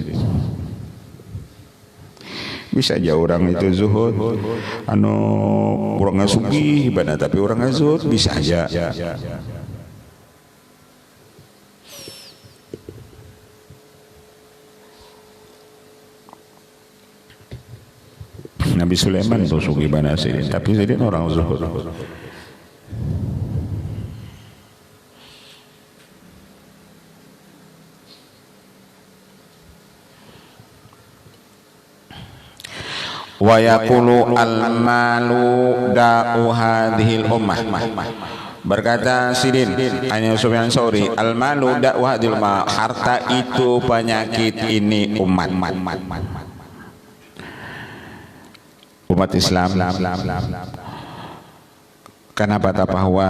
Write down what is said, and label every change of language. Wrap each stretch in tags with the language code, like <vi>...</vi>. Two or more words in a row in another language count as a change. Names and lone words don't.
<bjn>Bisa aja orang itu zuhud orang sugih ibadah tapi orang zuhud bisa aja. Nabi Sulaiman tuh sugih bana sih tapi jadi orang zuhud.</bjn> <ar>ويقول المال داء هذه الأمة.</ar> <bjn>Berkata Sidin hanya Sufyan Tsauri,</bjn> <ar>المال داء هذه الأمة,</ar> <bjn>harta itu penyakit ini umat Islam. Kenapa tapahwal?</bjn>